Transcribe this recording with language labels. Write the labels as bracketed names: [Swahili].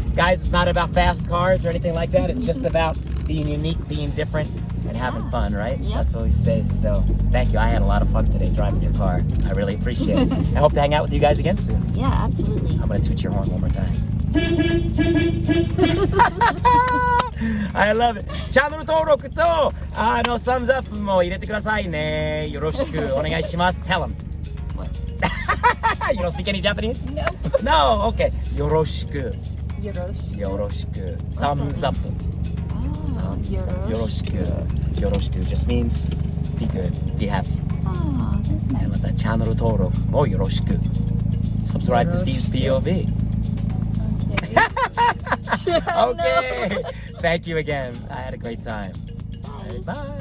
[English] Guys, it's not about fast cars or anything like that. It's just about being unique, being different, and having fun, right? Yep. That's what we say. So thank you. I had a lot of fun today driving your car. I really appreciate it. I hope to hang out with you guys again soon. Yeah, absolutely. I'm gonna toot your horn one more time. I love it. [Japanese] チャンネル登録とサムズアップも入れてくださいね。よろしくお願いします。 [English] Tell him. You don't speak any Japanese? Nope. No. Okay. よろしく。 [Japanese] Yorosh. [English] よろしく。Thumbs up. Oh, Thumbs up. [Japanese] Yorosh. よろしく。 [English] よろしく just means be good, be happy. Oh, that's nice. [Japanese] またチャンネル登録もよろしく。 [English] Subscribe to Steve's POV. Okay. Thank you again. I had a great time. Bye.